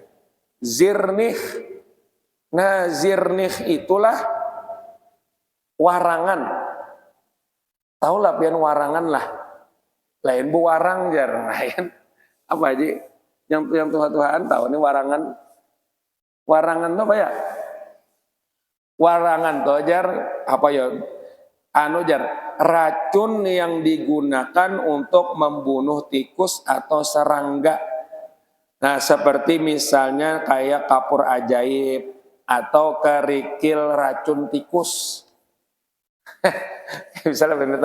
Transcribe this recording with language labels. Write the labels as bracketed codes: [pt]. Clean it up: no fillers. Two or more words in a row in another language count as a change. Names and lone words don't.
[bjn] Zirnih, nah zirnih itulah warangan, tahu lah pian warangan lah, lain bu warang jar, lain. Apa aja yang Tuhan tahu ini warangan tuh apa ya? Warangan tuh jar apa ya? Jar racun yang digunakan untuk membunuh tikus atau serangga. Nah, seperti misalnya kayak kapur ajaib atau kerikil racun tikus. Misalnya bener.